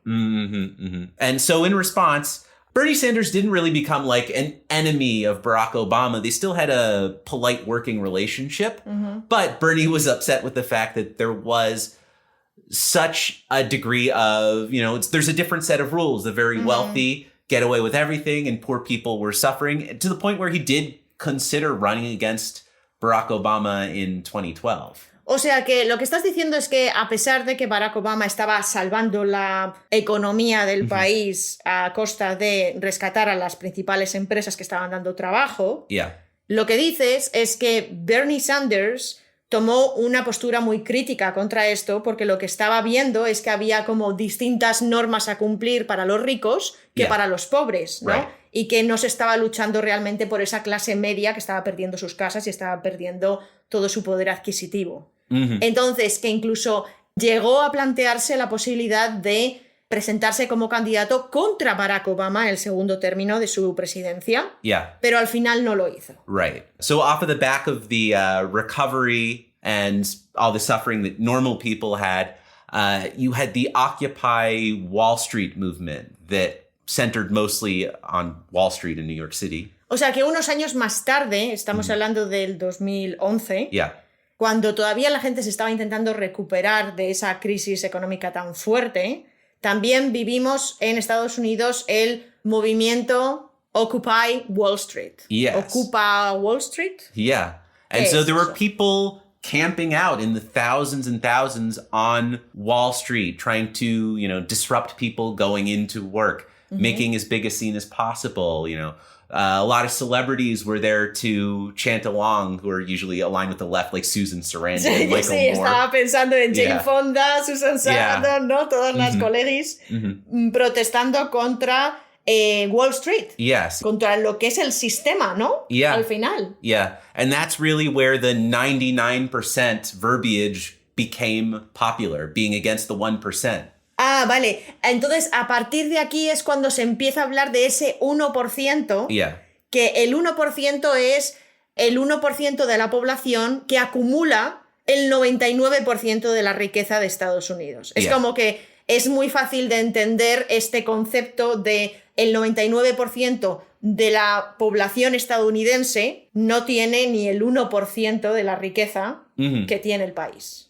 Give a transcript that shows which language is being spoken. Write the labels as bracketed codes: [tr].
[en] And so in response, Bernie Sanders didn't really become like an enemy of Barack Obama. They still had a polite working relationship, but Bernie was upset with the fact that there was such a degree of, there's a different set of rules. The very wealthy get away with everything and poor people were suffering, to the point where he did consider running against Barack Obama in 2012. [es] O sea que lo que estás diciendo es que a pesar de que Barack Obama estaba salvando la economía del país a costa de rescatar a las principales empresas que estaban dando trabajo, lo que dices es que Bernie Sanders tomó una postura muy crítica contra esto porque lo que estaba viendo es que había como distintas normas a cumplir para los ricos que para los pobres, ¿no? [en] Right. [es] Y que no se estaba luchando realmente por esa clase media que estaba perdiendo sus casas y estaba perdiendo todo su poder adquisitivo. Entonces, que incluso llegó a plantearse la posibilidad de presentarse como candidato contra Barack Obama en el segundo término de su presidencia, pero al final no lo hizo. [en] Right. So off of the back of the recovery and all the suffering that normal people had, you had the Occupy Wall Street movement that centered mostly on Wall Street in New York City. [es] O sea que unos años más tarde, estamos hablando del 2011, cuando todavía la gente se estaba intentando recuperar de esa crisis económica tan fuerte, también vivimos en Estados Unidos el movimiento Occupy Wall Street. ¿Ocupa Wall Street? [en] Yeah. And so there were people camping out in the thousands and thousands on Wall Street, trying to, disrupt people going into work, making as big a scene as possible, a lot of celebrities were there to chant along, who are usually aligned with the left, like Susan Sarandon, Michael Moore. [es] Sí, estaba pensando en Jane Fonda, Susan Sarandon, ¿no? Todas las colegis protestando contra Wall Street. [en] Yes. [es] Contra lo que es el sistema, ¿no? Al final. [en] Yeah. And that's really where the 99% verbiage became popular, being against the 1%. [es] Ah, vale. Entonces, a partir de aquí es cuando se empieza a hablar de ese 1%, que el 1% es el 1% de la población que acumula el 99% de la riqueza de Estados Unidos. Es como que es muy fácil de entender este concepto de el 99% de la población estadounidense no tiene ni el 1% de la riqueza que tiene el país.